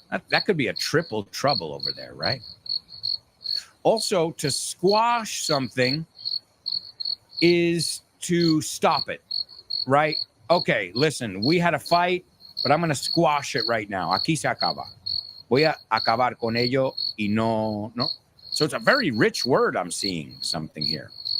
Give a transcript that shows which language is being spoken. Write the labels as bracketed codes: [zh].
[en] That could be a triple trouble over there, right? Also, to squash something is to stop it, right? Okay, listen, we had a fight, but I'm going to squash it right now. [es] Aquí se acaba. Voy a acabar con ello y no. [en] So it's a very rich word I'm seeing something here.